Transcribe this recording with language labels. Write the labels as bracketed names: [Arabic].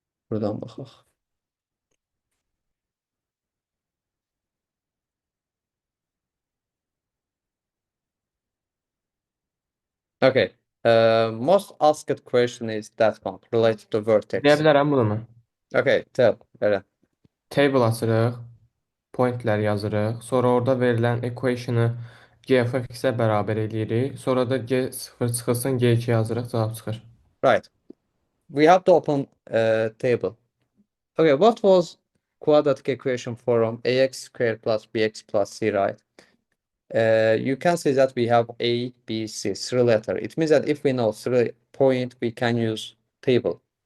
[Turkish] Buradan bakalım. [English] Okay. Most asked question is that one related to vertex. [Azerbaijani] Deyə bilərəm bunu mu? [English] Okay, tell Eren. [Azerbaijani] Table açırıq, pointlər yazırıq, sonra orada verilən equation'ı g of x-ə bərabər eləyirik, sonra da g0 çıxılsın, g2 yazırıq, cavab çıxır. [English] Right. We have to open table. Okay, what was quadratic equation from ax squared plus bx plus c, right? You can see that we have a, b, c, three letter. It means that if we know three point, we can use table.